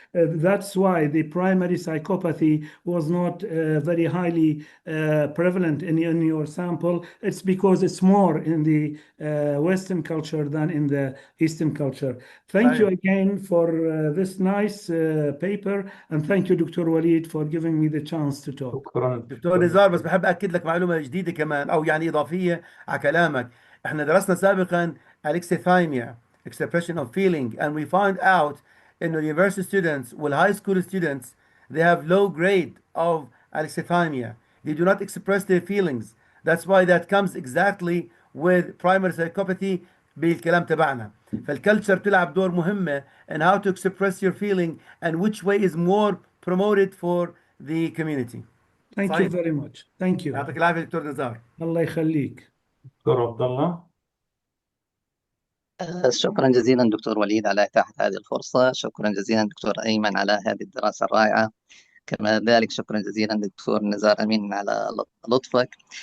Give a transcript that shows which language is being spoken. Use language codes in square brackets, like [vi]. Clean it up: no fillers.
[en] That's why the primary psychopathy was not very highly prevalent in your sample. It's because it's more in the Western culture than in the Eastern culture. Thank you again for this nice paper, and thank you, Dr. Walid, for giving me the chance to talk. [ar] شكرا. دكتور نزار، بس بحب أكد لك معلومة جديدة كمان، أو يعني إضافية على كلامك. إحنا درسنا سابقا [en] alexithymia, expression of feeling, and we find out in the university students, well, high school students, they have low grade of alexithymia. They do not express their feelings. That's why that comes exactly with primary psychopathy [ar] بالكلام تبعنا. فالكالتشر بتلعب دور مهمة [en] in how to express your feeling and which way is more promoted for the community. Thank you very much. Thank you. [ar] يعطيك العافية دكتور نزار. الله يخليك. دكتور عبد الله. شكرا جزيلا دكتور وليد على إتاحة هذه الفرصة. شكرا جزيلا دكتور أيمن على هذه الدراسة الرائعة. كما ذلك شكرا جزيلا دكتور نزار أمين على لطفك.